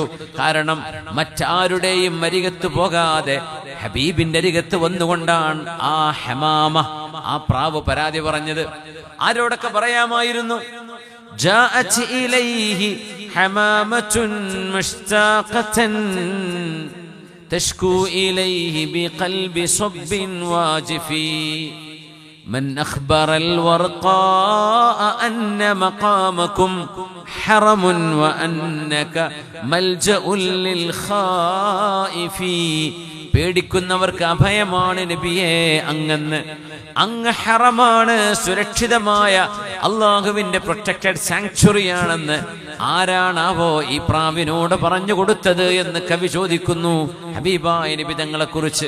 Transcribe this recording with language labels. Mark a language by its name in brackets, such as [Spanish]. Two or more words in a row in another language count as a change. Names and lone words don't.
[Malayalam] കാരണം മറ്റാരുടെയും അരികത്ത് പോകാതെ ഹബീബിന്റെ അരികത്ത് വന്നുകൊണ്ടാണ് ആ ഹമാമ, ആ പ്രാവ് പരാതി പറഞ്ഞത്. ആരോടൊക്കെ പറയാമായിരുന്നു? [Arabic] جاءت إليه حمامة مشتاقة تشكو إليه بقلب صب واجف من أخبر الورقاء أن مقامكم حرم وأنك ملجأ للخائفين. [Malayalam] പേടിക്കുന്നവർക്ക് അഭയമാണ് നബിയേ അങ്ങ്. അങ്ങ് ഹറമാണ്, സുരക്ഷിതമായ അള്ളാഹുവിന്റെ [English] protected sanctuary [Malayalam] ആരാണാവോ ഈ പ്രാവിനോട് പറഞ്ഞു കൊടുത്തത് എന്ന് കവി ചോദിക്കുന്നു ഹബീബായ നബി തങ്ങളെ കുറിച്ച്.